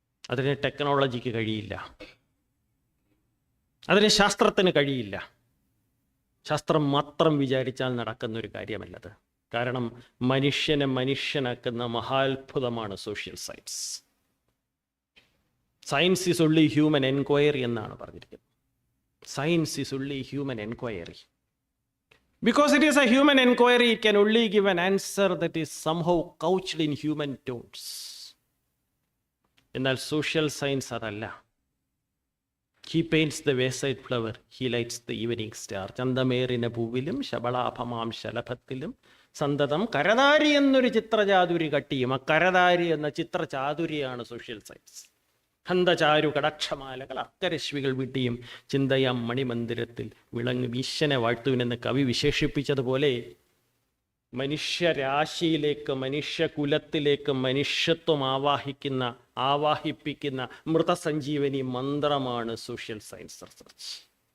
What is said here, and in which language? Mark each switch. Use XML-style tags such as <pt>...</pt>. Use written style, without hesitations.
<ml>അതിന് ടെക്നോളജിക്ക് കഴിയില്ല, അതിന് ശാസ്ത്രത്തിന് കഴിയില്ല. ശാസ്ത്രം മാത്രം വിചാരിച്ചാൽ നടക്കുന്നൊരു കാര്യമല്ലത്. കാരണം മനുഷ്യനെ മനുഷ്യനാക്കുന്ന മഹാത്ഭുതമാണ് social science.</ml> <en>science is only human enquiry</en> <ml>എന്നാണ് പറഞ്ഞിരിക്കുന്നത്.</ml> <en>Science is only human enquiry. Because it is a human enquiry, it can only give an answer that is somehow couched in human tones.</en> <ml>എന്നാൽ social science അതല്ല.</ml> <en>He paints the wayside flower, he lights the evening star.</en> <ml>ചന്തമേറിന പൂവിലും ശബളാഭമാം ശലഭത്തിലും സന്തതം കരതാരി എന്നൊരു ചിത്രചാതുരി കട്ടിയും. ആ കരതാരി എന്ന ചിത്രചാതുരിയാണ് social science. ഹന്തചാരു കടക്ഷമാലകൾ അർക്കരശ്മികൾ വീട്ടിയും ചിന്തയാം മണിമന്ദിരത്തിൽ വിളങ്ങും ഈശ്വനെ വാഴ്ത്തുവിനെന്ന് കവി വിശേഷിപ്പിച്ചതുപോലെ മനുഷ്യരാശിയിലേക്ക്, മനുഷ്യകുലത്തിലേക്ക് മനുഷ്യത്വം ആവാഹിപ്പിക്കുന്ന മൃതസഞ്ജീവനി മന്ത്രമാണ് സോഷ്യൽ സയൻസ് റിസർച്ച്.</ml>